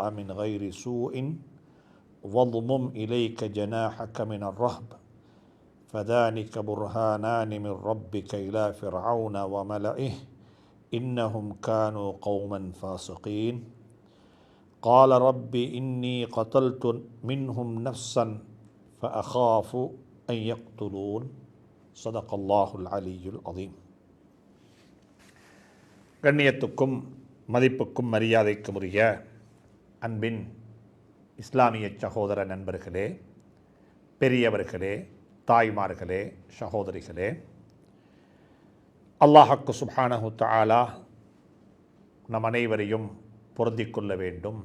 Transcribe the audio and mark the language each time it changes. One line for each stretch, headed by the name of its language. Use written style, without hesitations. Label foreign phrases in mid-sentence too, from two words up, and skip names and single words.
Arabic: من غير سوء واضمم إليك جناحك من الرهب فذلك برهانان من ربك إلى فرعون وملئه إنهم كانوا قوما فاسقين قال رب إني قتلت منهم نفسا فأخاف أن يقتلون صدق الله العلي العظيم.
Tamil: கண்ணியத்துக்கும் மதிப்புக்கும் மரியாதைக்கும் உரிய அன்பின் இஸ்லாமிய சகோதர நண்பர்களே, பெரியவர்களே, தாய்மார்களே, சகோதரிகளே, அல்லாஹ்க்கு
Arabic: سبحانه تعالى
Tamil: நம் அனைவரையும் பொருந்திக் கொள்ள வேண்டும்.